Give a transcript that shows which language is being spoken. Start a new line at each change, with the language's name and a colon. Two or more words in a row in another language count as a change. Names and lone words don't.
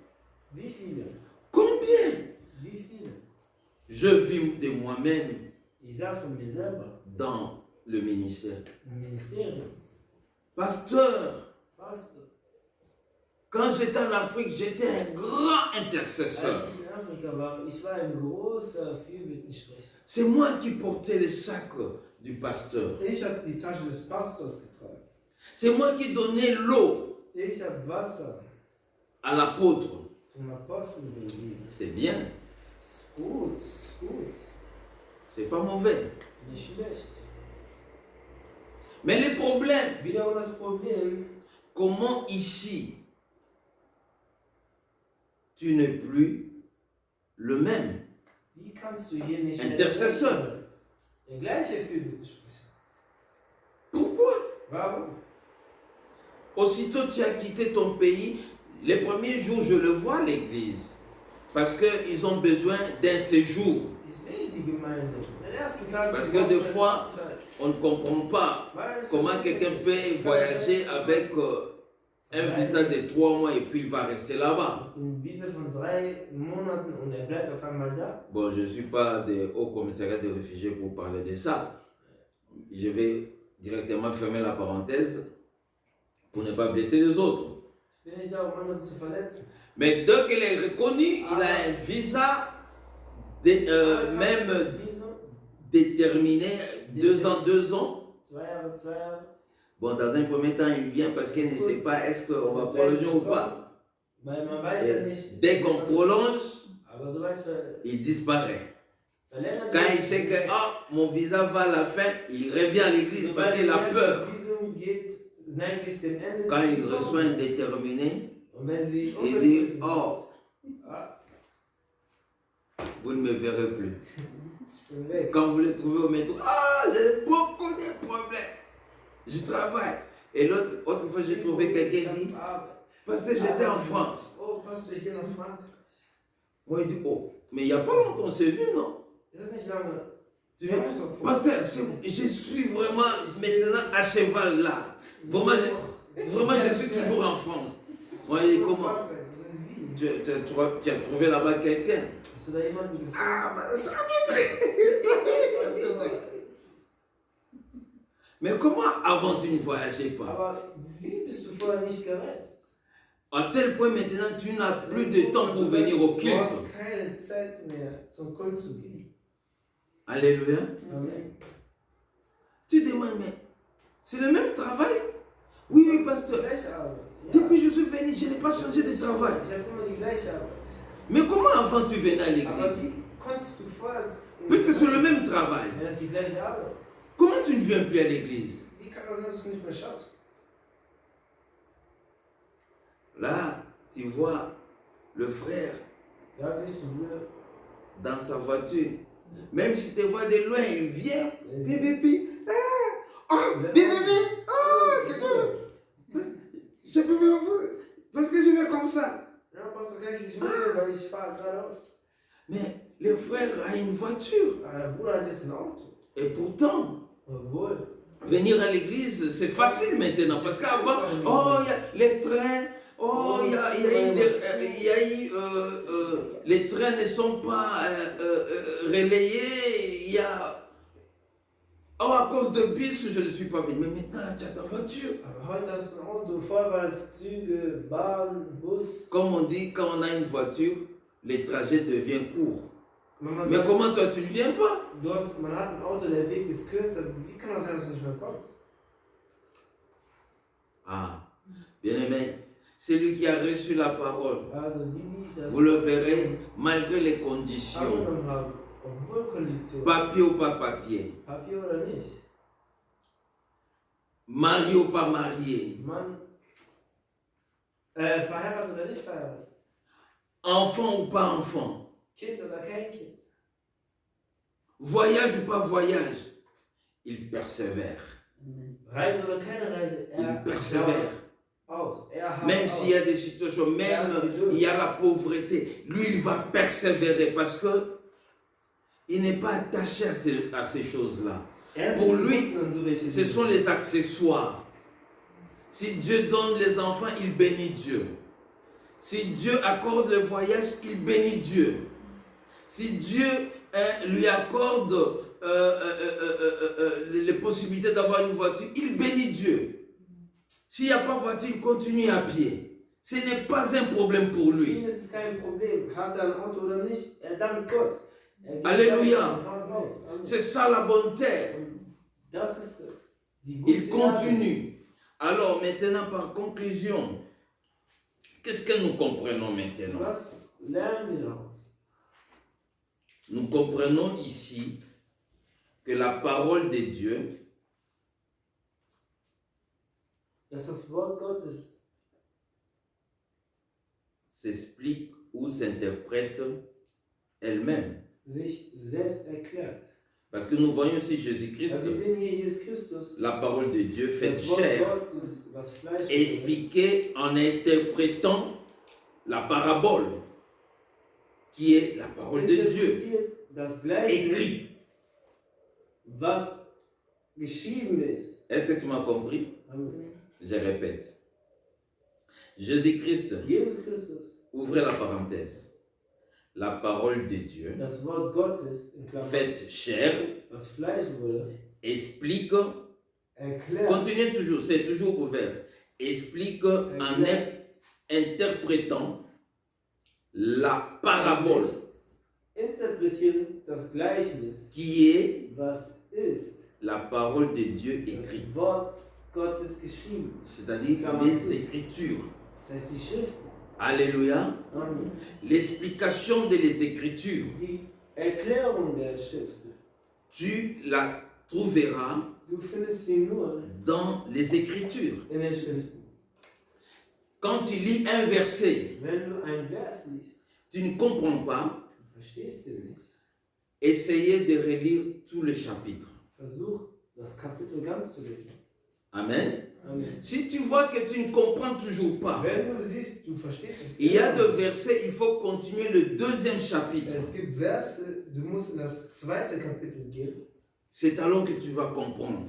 French: Je vis de moi-même. Dans le ministère. Pasteur,
German: Pastor,
French: quand j'étais en Afrique, j'étais un grand intercesseur.
German: als ich in Afrika war, ich war ein großer Fürbitensprecher.
French: C'est moi qui portais les sacs du pasteur.
German: Ich habe die Tasche des Pastors getragen.
French: C'est moi qui donnais l'eau
German: Ich habe Wasser
French: à l'apôtre.
German: zum Apostel gegeben.
French: C'est bien,
German: Ist gut, ist gut.
French: c'est pas mauvais.
German: Nicht schlecht.
French: Mais le problème,
German: Wiederum das Problem,
French: comment ici, tu n'es plus le même
German: wie kannst du hier nicht mehr
French: intercesseur?
German: der gleiche Fürbitensprecher?
French: Pourquoi?
German: Warum?
French: Aussitôt tu as quitté ton pays, les premiers jours je le vois à l'église, parce qu'ils ont besoin d'un séjour.
German: Ich sehe die Gemeinde. Den ersten Tag.
French: Parce que des fois, on ne comprend pas comment quelqu'un peut voyager avec un visa de 3 mois et puis il va rester là-bas.
German: Ein Visa von 3 Monaten und bleibt auf einmal da.
French: Bon, je ne suis pas de haut commissariat des réfugiés pour parler de ça. Je vais directement fermer la parenthèse pour ne pas blesser les autres.
German: Ich bin nicht da, andere zu verletzen.
French: Mais dès qu'il est reconnu, il a un visa même
German: Visum,
French: déterminé 2 ans, 2 ans.
German: 2 Jahre, 2 Jahre.
French: Bon, dans un premier temps, il vient parce qu'il ne sait pas est-ce qu'on va prolonger ou pas.
German: Weil man weiß ja nicht.
French: Dès qu'on prolonge,
German: Aber soweit
French: il disparaît.
German: verlängert.
French: Quand il sait que mon visa va à la fin, il revient à l'église parce qu'il a peur.
German: Das Visum geht, neigt sich dem Ende.
French: Quand il reçoit un déterminé,
German: Und wenn sie
French: il dit
German: unbefristet
French: oh, vous ne me verrez plus.
German: ich bin weg.
French: Quand vous le trouvez au métro, j'ai beaucoup de problèmes. Je travaille. Et autre fois, j'ai trouvé quelqu'un qui dit parce que j'étais en France.
German: Oh, Pastor, ich gehe nach Frankreich.
French: Moi, il dit oh, mais il n'y a pas longtemps, on s'est vu, non?
German: Ist das nicht lange?
French: Tu dis, pasteur, je suis vraiment maintenant à cheval là. Vraiment, je suis toujours en France. Moi, il dit comment? Tu as trouvé là-bas quelqu'un?
German: Hast du da jemanden gefunden?
French: Ah, ben ça me fait. Mais comment avant tu ne voyageais pas?
German: Aber wie bist du vorher nicht gereist?
French: À tel point maintenant tu n'as plus de temps pour venir au
German: Du
French: culte.
German: hast keine Zeit mehr zum Kult zu gehen.
French: Alléluia. Amen. Tu demandes, mais c'est le même travail? Oui, oui, pasteur.
German: Gleiche Arbeit. Ja.
French: Depuis que je suis venu, je n'ai pas changé de travail.
German: Ich habe immer die gleiche Arbeit.
French: Mais comment avant tu venais à
German: Aber
French: l'église?
German: wie konntest du vorher...
French: Puisque c'est le même travail.
German: Wenn das die gleiche Arbeit ist.
French: Comment tu ne viens plus à l'église?
German: Wie kann das sein, dass du nicht mehr schaffst?
French: Là, tu vois le frère
German: Da siehst du Bruder.
French: dans sa voiture. Même si tu vois de loin, il vient. Puis, bien-aimé, je peux me voir parce que je vais comme ça.
German: Ja, Pastor, kann ich dich mitnehmen, weil ich fahre geradeaus.
French: Mais le frère a une voiture.
German: Der Bruder hat jetzt ein Auto.
French: Et pourtant,
German: Obwohl.
French: venir à l'église, c'est facile maintenant. Parce qu'avant, il y a les trains. Les trains ne sont pas relayés. Il y a... à cause de bus, je ne suis pas venu. Mais maintenant, tu as ta voiture.
German: Aber heute hast du ein Auto, Vollbars, Züge, Bahn, Bus.
French: Comme on dit, quand on a une voiture, les trajets deviennent courts.
German: Man
French: Mais
German: sagt,
French: comment toi, tu ne viens pas?
German: man hat ein Auto, der Weg ist kürzer. Wie kann das sein, dass du nicht mehr kommst?
French: Ah, bien aimé, celui qui a reçu la parole,
German: Also die das
French: vous le verrez, malgré les conditions,
German: angenommen haben, obwohl Konditionen,
French: papier ou pas papier,
German: Papier oder nicht,
French: marié ou pas marié,
German: Mann, verheiratet oder nicht verheiratet,
French: enfant ou pas enfant,
German: Kind oder kein Kind,
French: voyage ou pas voyage, il persévère.
German: Reise oder keine Reise,
French: Il persévère.
German: aus.
French: Même s'il y a des situations, même il y a la pauvreté, lui il va persévérer parce que il n'est pas attaché à ces choses-là. Pour lui, ce sont les accessoires. Si Dieu donne les enfants, il bénit Dieu. Si Dieu accorde le voyage, il bénit Dieu. Si Dieu lui accorde les possibilités d'avoir une voiture, il bénit Dieu. S'il n'y a pas de voiture, continue à pied. Ce n'est pas un problème pour
German: Für
French: lui.
German: ihn ist es kein Problem. Hat er ein Auto oder nicht? Er dankt Gott. Er geht
French: Alléluia.
German: und haut raus.
French: Amen. C'est ça la bonne terre.
German: Das ist es. Die gute
French: Il
German: Erde.
French: continue. Alors maintenant, par conclusion, qu'est-ce que nous comprenons maintenant?
German: Was lernen wir daraus?
French: Nous comprenons ici que la parole de Dieu
German: Dass das Wort Gottes
French: s'explique ou s'interprète elle-même.
German: sich selbst erklärt.
French: Parce que nous voyons ici Jésus-Christ,
German: Ja, wir sehen hier Jesus Christus,
French: la parole de Dieu faite
German: das Wort
French: chair,
German: Gottes, was Fleisch wurde,
French: expliquée en interprétant la parabole, qui est la parole de Dieu,
German: interpretiert das Gleichnis,
French: écrit.
German: was geschrieben ist.
French: Est-ce que tu m'as compris? Amen. Je répète. Jésus-Christ,
German: Jesus Christus,
French: ouvrez la parenthèse. La parole de Dieu,
German: das Wort Gottes, in Klammern,
French: faite chair,
German: was Fleisch wurde,
French: explique,
German: erklärt,
French: continuez toujours, c'est toujours ouvert, explique en interprétant la parabole
German: interpretieren das Gleichnis,
French: qui est
German: was ist
French: la parole de Dieu
German: das
French: écrite,
German: Wort Gottes geschrieben.
French: c'est-à-dire les Écritures.
German: Das heißt die Schriften.
French: Alléluia. Amen. L'explication des Écritures,
German: Die Erklärung der Schriften,
French: tu la trouveras
German: du findest sie nur
French: dans les Écritures.
German: in den Schriften.
French: Quand tu lis un verset,
German: Wenn du einen Vers liest,
French: tu ne comprends pas,
German: du verstehst ihn nicht,
French: essayez de relire tous les chapitres.
German: versuch das Kapitel ganz zu lesen.
French: Amen. Amen. Si tu vois que tu ne comprends toujours pas,
German: Wenn du siehst, du verstehst es
French: il y a
German: immer
French: deux
German: nicht.
French: versets, il faut continuer le deuxième chapitre.
German: Es gibt Verse, du musst in das zweite Kapitel gehen,
French: C'est alors que tu vas comprendre.